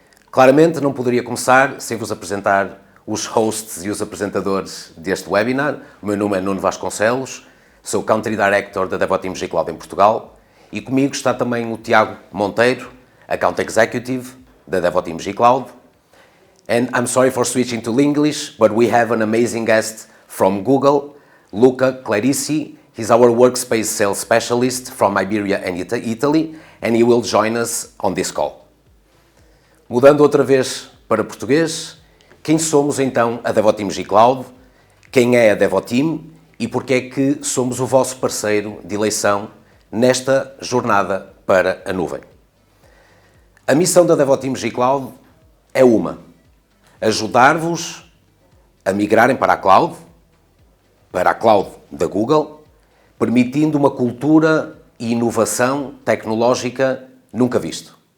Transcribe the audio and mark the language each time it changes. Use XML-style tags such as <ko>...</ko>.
<pt>Claramente não poderia começar sem vos apresentar os hosts e os apresentadores deste webinar. O meu nome é Nuno Vasconcelos, sou Country Director da Devoteam G-Cloud em Portugal e comigo está também o Tiago Monteiro, Account Executive da Devoteam G-Cloud.</pt> <en>And I'm sorry for switching to English, but we have an amazing guest from Google, Luca Clarici. He's our Workspace Sales Specialist from Iberia and Italy, and he will join us on this call.</en> <pt>Mudando outra vez para português, quem somos então a Devoteam G-Cloud? Quem é a Devoteam? E porque é que somos o vosso parceiro de eleição nesta jornada para a nuvem? A missão da Devoteam G-Cloud é ajudar-vos a migrarem para a cloud da Google, permitindo uma cultura e inovação tecnológica nunca visto.</pt>